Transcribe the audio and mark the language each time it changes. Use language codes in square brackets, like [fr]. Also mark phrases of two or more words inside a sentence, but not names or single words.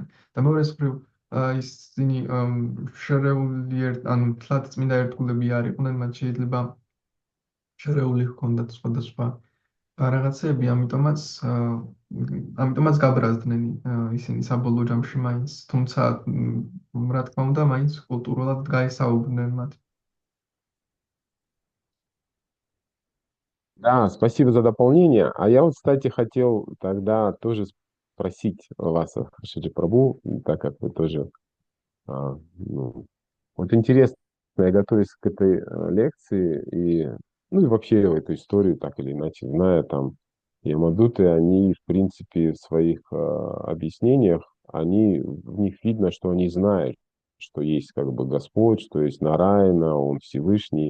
[ka] და მეორეს მხრივ ისინი შერეული ანუ თლად წმინდა ერთგულები არ იყვნენ, მათ შეიძლება შერეული ჰქონდათ სხვადასხვა რაღაცები, ამიტომაც გაბრაზდნენ ისინი საბოლოო ჯამში მაინც, თუმცა რა თქმა უნდა, მაინც კულტურულად გაესაუბრნენ მათ. [ru] Да, спасибо за дополнение. А я вот, кстати, хотел тогда тоже спросить вас, Шиджи Прабу, так как вы тоже... вот интересно, я готовюсь к этой лекции, и вообще эту историю, так или иначе, зная, там, Ямадуты, они, в принципе, в своих объяснениях, в них видно, что они знают, что есть как бы Господь, что есть Нараяна, Он Всевышний.